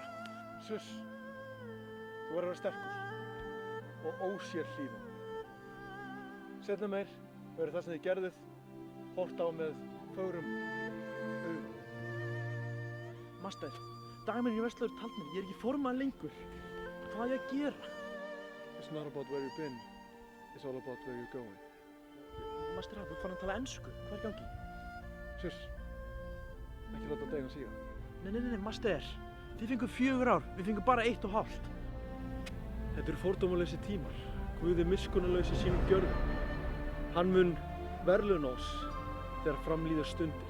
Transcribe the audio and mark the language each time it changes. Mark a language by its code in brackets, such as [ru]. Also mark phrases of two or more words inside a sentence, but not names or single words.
[is] Suss, þú verður að vera sterkur og ósérhlífinn. Seinna meir verður það sem þið gerðuð horft á með fögrum augum. Master, dagmennir í Vestlaður tald mér. Ég er ekki formaður lengur. Hvað á ég að gera? [en] It's not about where you've been, it's all about where you're going. [is] Master, þú ert farin að tala ensku. Hvað er í gangi? Suss, ekki láta deginn síga. Nei, Master. Þið fenguð 4 ár. Við fengum bara 1,5. Þetta eru fordómalausi tímar. Guð er miskunnarlaus í sínum gjörðum. Hann mun verðlauna oss þegar fram líða stundir.